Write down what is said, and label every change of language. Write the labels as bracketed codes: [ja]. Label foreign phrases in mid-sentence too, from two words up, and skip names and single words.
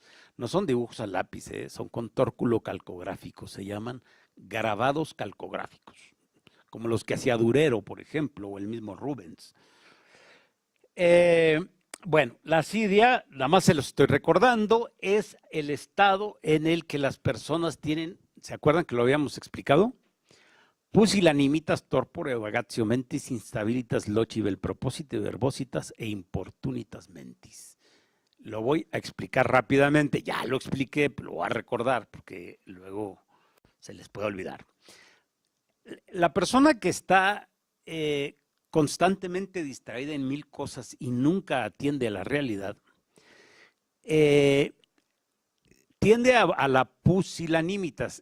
[es] No son dibujos a lápiz, son con tórculo calcográfico, se llaman grabados calcográficos, como los que hacía Durero, por ejemplo, o el mismo Rubens. Bueno, la asidia, nada más se los estoy recordando, es el estado en el que las personas tienen, ¿se acuerdan que lo habíamos explicado? [la] Pusillanimitas torpore vagatio mentis instabilitas loci vel proposite verbositas e importunitas mentis. [es] Lo voy a explicar rápidamente, ya lo expliqué, pero lo voy a recordar porque luego se les puede olvidar. La persona que está constantemente distraída en mil cosas y nunca atiende a la realidad, tiende a la pusillanimitas.